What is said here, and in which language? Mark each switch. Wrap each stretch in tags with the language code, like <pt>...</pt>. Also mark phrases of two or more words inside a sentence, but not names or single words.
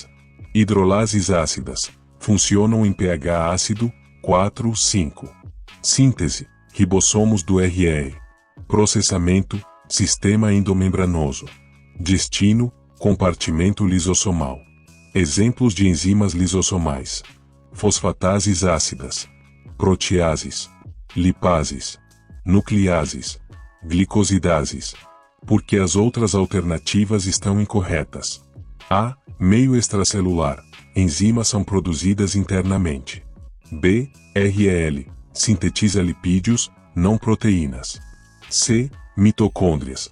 <pt>Hidrolases ácidas funcionam em pH ácido 4, 5. Síntese, ribossomos do REE. Processamento, sistema endomembranoso. Destino, compartimento lisossomal. Exemplos de enzimas lisossomais: fosfatases ácidas, proteases, lipases, nucleases, glicosidases. Porque as outras alternativas estão incorretas. A. Meio extracelular. Enzimas são produzidas internamente. B. REL. Sintetiza lipídios, não proteínas. C. Mitocôndrias.</pt>